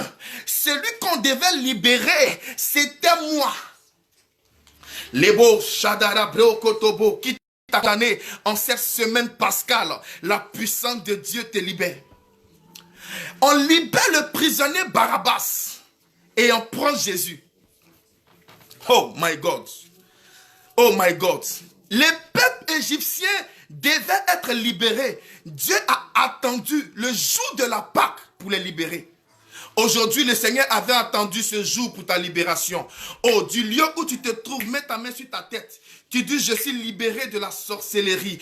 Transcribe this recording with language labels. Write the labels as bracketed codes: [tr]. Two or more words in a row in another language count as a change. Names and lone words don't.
[fr] Celui qu'on devait libérer, c'était moi. Lebo Shadara Brokotobo qui année, en cette semaine pascale, la puissance de Dieu te libère. On libère le prisonnier Barabbas et on prend Jésus. [en] Oh my God. Oh my God. [fr] Les peuples égyptiens devaient être libérés. Dieu a attendu le jour de la Pâque pour les libérer. Aujourd'hui, le Seigneur avait attendu ce jour pour ta libération. Oh, du lieu où tu te trouves, mets ta main sur ta tête. Tu dis, je suis libéré de la sorcellerie.